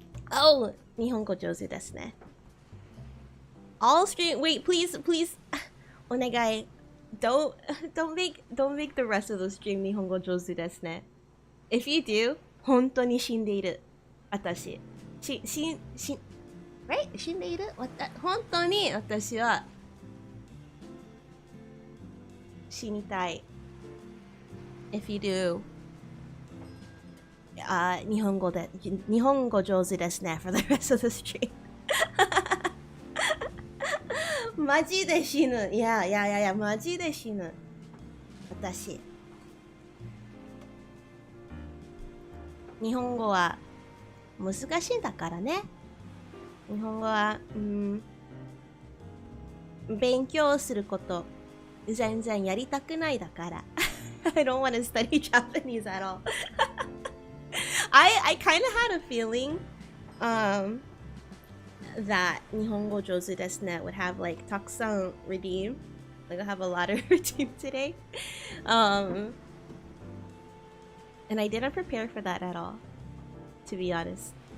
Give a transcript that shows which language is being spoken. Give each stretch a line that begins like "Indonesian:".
Japanese: Oh, 日本語上手ですね.
English: All stream. Wait, please.
Japanese: お願い.
English: Don't make the rest of the stream
Japanese: 日本語上手ですね.
English: If you do,
Japanese: 本当に死んでいる. 私.
English: Right?
Japanese: 死んでいる? 本当に私は死にたい.
English: If you do,
Japanese: 日本語上手ですね
English: for the rest of the stream.
Japanese: マジで死ぬ。いや、マジで死ぬ。私。日本語は難しいんだからね。日本語は、勉強すること全然やりたくないだから。
English: I don't want to study Japanese at all. I kind of had a feeling that
Japanese: 日本語上手ですね
English: would have like
Japanese: たくさん
English: redeem. Like I have a lot of redeem today. And I didn't prepare for that at all, to be honest.